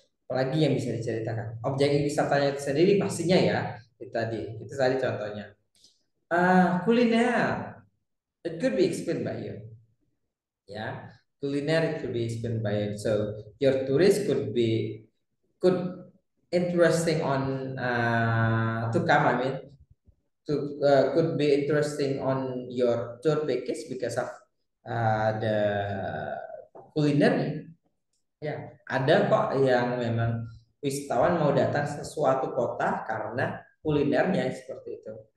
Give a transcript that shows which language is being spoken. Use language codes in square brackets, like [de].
[id] Apalagi yang bisa diceritakan? Objek wisatanya itu sendiri pastinya ya. Itu tadi contohnya. [en] Kuliner, it could be explained by you. Ya, kuliner it could be explained by you. So your tourist could interesting on to come. I mean, could be interesting on your tour package because of the kuliner. [id] Ya, ada kok yang memang wisatawan mau datang ke suatu kota karena kulinernya seperti itu.